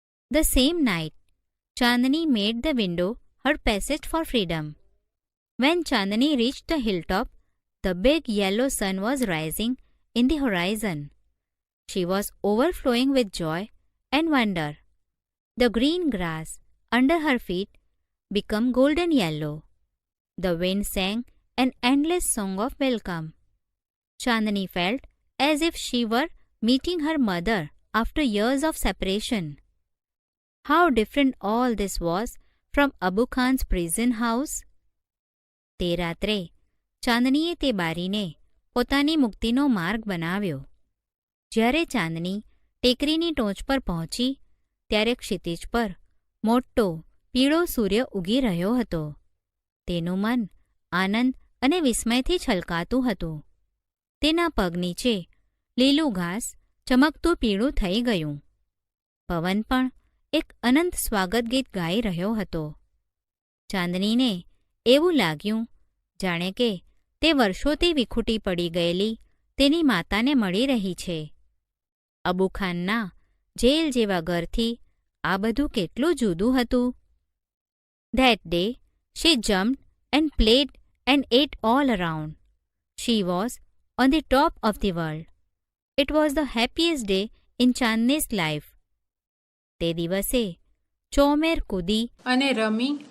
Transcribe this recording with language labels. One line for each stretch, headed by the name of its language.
English: The same night, Chandni made the window her passage for freedom. When Chandni reached the hilltop, the big yellow sun was rising in the horizon. She was overflowing with joy and wonder. The green grass under her feet became golden yellow. The wind sang an endless song of welcome. Chandni felt as if she were meeting her mother after years of separation. How different all this was from Abu Khan's prison house.
Gujarati: તે રાત્રે ચાંદનીએ તે બારીને પોતાની મુક્તિનો માર્ગ બનાવ્યો. જ્યારે ચાંદની ટેકરીની ટોચ પર પહોંચી ત્યારે ક્ષિતિજ પર મોટો પીળો સૂર્ય ઉગી રહ્યો હતો. તેનું મન આનંદ અને વિસ્મયથી છલકાતું હતું. તેના પગ નીચે લીલું ઘાસ ચમકતું પીળું થઈ ગયું. પવન પણ એક અનંત સ્વાગત ગીત ગાઈ રહ્યો હતો. ચાંદનીને એવું લાગ્યું જાણે કે તે વર્ષોથી વિખૂટી પડી ગયેલી તેની માતાને મળી રહી છે. અબુ ખાનના જેલ જેવા ઘરથી આ બધું કેટલું જુદું હતું.
English: That day, she jumped and played and ate all around. She was on the top of the world. It was the happiest day in Chandni's life.
Gujarati: તે દિવસે ચોમેર કૂદી અને રમી